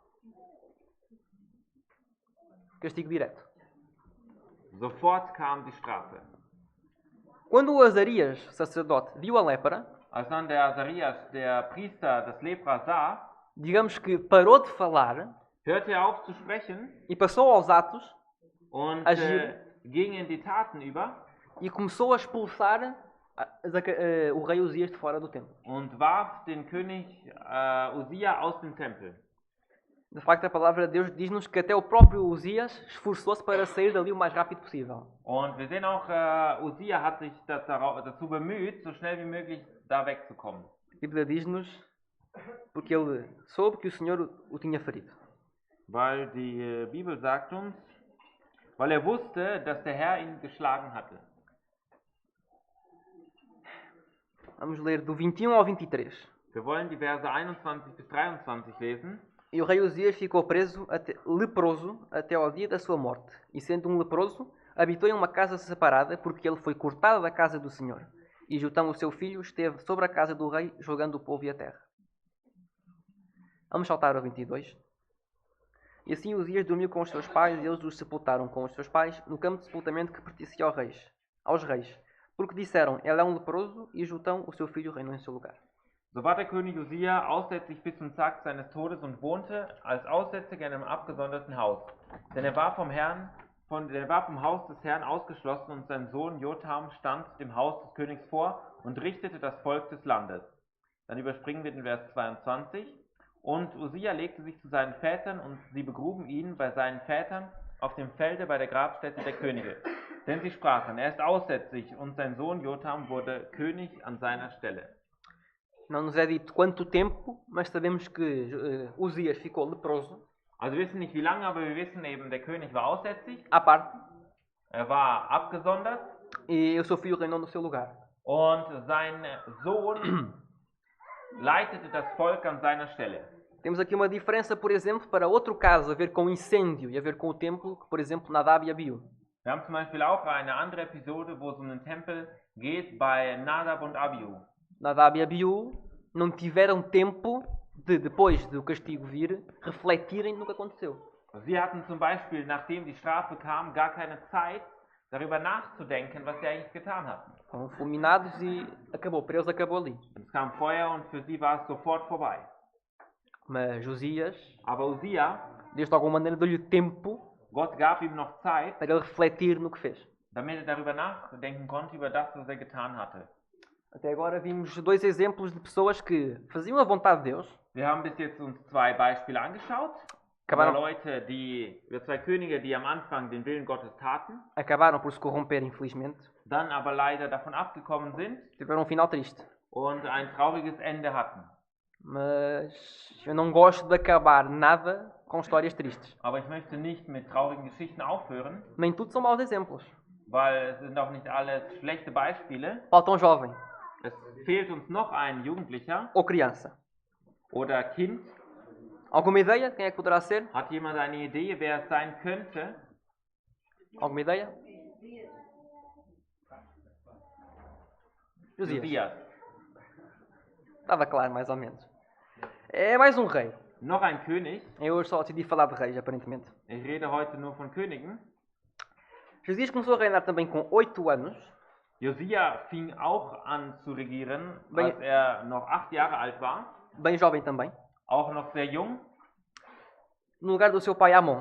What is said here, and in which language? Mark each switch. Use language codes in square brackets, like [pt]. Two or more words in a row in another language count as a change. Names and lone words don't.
[pt] Castigo direto. [de] Sofort kam die Strafe. [pt] Quando o Azarias, sacerdote, viu a lepra, [de] Als dann der Azarias, der Priester, das Lepra sah, [pt] digamos que parou de falar [de] hörte er auf zu sprechen [pt] e passou aos atos [de] und [pt] Agir. [de] ging in die Taten über [pt] e começou a expulsar o rei Uzias de fora do templo. [de] und warf den König Usia aus dem Tempel. [pt] De facto, a palavra de Deus diz-nos que até o próprio Uzias esforçou-se para sair dali o mais rápido possível. [de] Und wir sehen auch, Usia hat sich dazu bemüht, so schnell wie möglich da wegzukommen. [pt] A Bíblia diz-nos porque ele soube que o Senhor o tinha ferido. [de] Weil die Bibel sagt uns, weil er wusste, dass der Herr ihn geschlagen hatte. [pt] Vamos ler do 21 ao 23. [de] Wir wollen die Verse 21 bis 23 lesen. [pt] E o rei Uzias ficou leproso até ao dia da sua morte. E sendo um leproso, habitou em uma casa separada, porque ele foi cortado da casa do Senhor. E Jotão, o seu filho, esteve sobre a casa do rei, julgando o povo e a terra. Vamos saltar ao 22. E assim Uzias dormiu com os seus pais, e eles os sepultaram com os seus pais no campo de sepultamento que pertencia aos reis. Porque disseram, ele é um leproso, e Jotão, o seu filho, reinou em seu lugar. [de] So war der König Usia aussätzig bis zum Tag seines Todes und wohnte als Aussätziger in einem abgesonderten Haus. Denn er war vom Haus des Herrn ausgeschlossen und sein Sohn Jotham stand dem Haus des Königs vor und richtete das Volk des Landes. Dann überspringen wir den Vers 22. Und Usia legte sich zu seinen Vätern und sie begruben ihn bei seinen Vätern auf dem Felde bei der Grabstätte der Könige. Denn sie sprachen, er ist aussätzig und sein Sohn Jotham wurde König an seiner Stelle. [pt] Não nos é dito quanto tempo, mas sabemos que Uzias ficou leproso. [de] Also wir wissen nicht wie lange, aber wir wissen eben, der König war aussätzig. [pt] À parte. [de] Er war abgesondert. [pt] E o seu filho reinou no seu lugar. [de] Und sein Sohn leitete das Volk an seiner Stelle. [pt] Temos aqui uma diferença, por exemplo, para outro caso a ver com incêndio e a ver com o templo, que, por exemplo, Nadab e Abiú. [de] Wir haben zum Beispiel auch eine andere Episode, wo es um den Tempel geht, bei Nadab und Abiú. [pt] Nadab e Abiú não tiveram tempo de, depois do castigo vir, refletirem no que aconteceu. [de] Sie hatten zum Beispiel, nachdem die Strafe kam, gar keine Zeit, darüber nachzudenken, was sie eigentlich getan hatten. [pt] Foram fulminados e acabou. Para eles acabou ali. [de] Es kam Feuer und für sie war es sofort vorbei. [pt] Mas Uzias, [de] Aber Usia, [pt] Deus de alguma maneira deu-lhe tempo [de] Gott gab ihm noch Zeit, [pt] para ele refletir no que fez. [de] damit er darüber nachdenken konnte, über das, was er getan hatte. [pt] Até agora vimos dois exemplos de pessoas que faziam a vontade de Deus. [de] Wir haben bis jetzt uns zwei Beispiele angeschaut. [pt] Acabaram, [de] Über zwei Könige, die am Anfang den Willen Gottes taten, [pt] acabaram por se corromper, infelizmente. [de] dann aber leider davon abgekommen sind [pt] Tiveram um final triste. [de] und ein trauriges Ende hatten. [pt] Mas eu não gosto de acabar nada com histórias tristes. [de] Aber ich möchte nicht mit traurigen Geschichten aufhören, [pt] Nem tudo são maus exemplos. [de] weil es sind auch nicht alles schlechte Beispiele. [pt] Falta um jovem [de] Es fehlt uns noch ein Jugendlicher [pt] ou criança. [de] oder Kind. [pt] Alguma ideia? Quem é que poderá ser? [de] Hat jemand eine Idee, wer es sein könnte? [pt] Alguma ideia? Josias. Josias. Estava claro, mais ou menos. É mais um rei. [de] Noch ein König. [pt] Eu hoje só decidi falar de reis, aparentemente. [de] Ich rede heute nur von Königen. [pt] Josias começou a reinar também com 8 anos. [de] Josia fing auch an zu regieren, [pt] Bem- [de] als er noch 8 Jahre alt war. [pt] Bem jovem também. [de] Auch noch sehr jung. [pt] No lugar do seu pai Amon.